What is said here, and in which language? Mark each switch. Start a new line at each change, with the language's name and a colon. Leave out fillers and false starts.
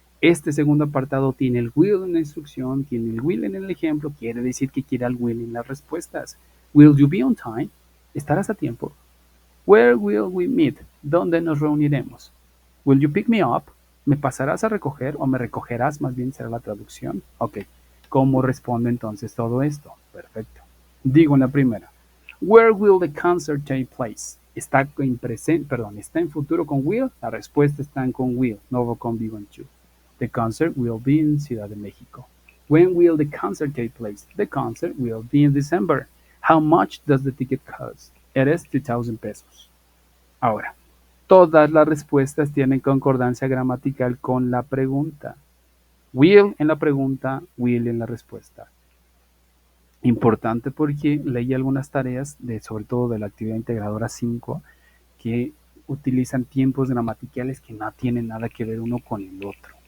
Spanish: Este segundo apartado tiene el will en la instrucción, tiene el will en el ejemplo, quiere decir que quiere el will en las respuestas.
English: Will you be on time?
Spanish: ¿Estarás a tiempo?
English: Where will we meet?
Spanish: ¿Dónde nos reuniremos?
English: Will you pick me up?
Spanish: ¿Me pasarás a recoger o me recogerás? Más bien será la traducción. Ok. ¿Cómo responde entonces todo esto? Perfecto. Digo en la primera.
English: Where will the concert take place?
Spanish: Está en presente, perdón, está en futuro con will. La respuesta está con will, no con be going to.
English: The concert will be in Ciudad de México. When will the concert take place? The concert will be in December. How much does the ticket cost? It is 2,000 pesos.
Spanish: Ahora, todas las respuestas tienen concordancia gramatical con la pregunta. Will en la pregunta, will en la respuesta. Importante porque leí algunas tareas, sobre todo de la actividad integradora 5, que utilizan tiempos gramaticales que no tienen nada que ver uno con el otro.